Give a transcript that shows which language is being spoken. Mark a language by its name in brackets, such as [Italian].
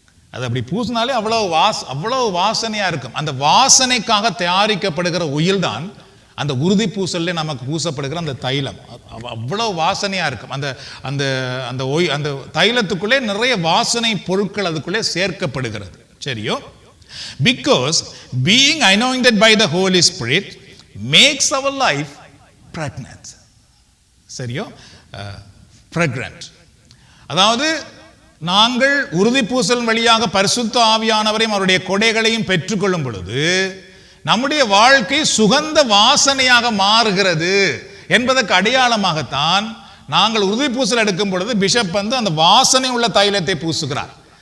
[Tamil] அது அப்படி பூசினாலே அவ்வளவு வாசனையா இருக்கும். அந்த வாசனைக்காக தயாரிக்கப்படுகிற oil தான் அந்த உறுதி பூசல்ல நமக்கு பூசப்படுகிற அந்த தைலம். அவ்வளவு வாசனையா இருக்கும். அந்த அந்த அந்த அந்த தைலத்துக்குள்ளே நிறைய வாசனை பொருட்கள் அதுக்குள்ளே சேர்க்கப்படுகிறது. [English] சரியோ, because being anointed by the Holy Spirit makes our life pregnant. [Tamil] சரியோ, fragrant. அதாவது நாங்கள் உறுதி பூசல் வழியாக பரிசுத்த ஆவியானவரையும் அவருடைய கொடைகளையும் பெற்றுக்கொள்ளும் பொழுது நம்முடைய வாழ்க்கை சுகந்த வாசனையாக மாறுகிறது என்பதற்கு அடையாளமாகத்தான் நாங்கள் உறுதி பூசல் எடுக்கும் பொழுது பிஷப் வந்து அந்த வாசனை உள்ள தைலத்தை பூசுகிறார்.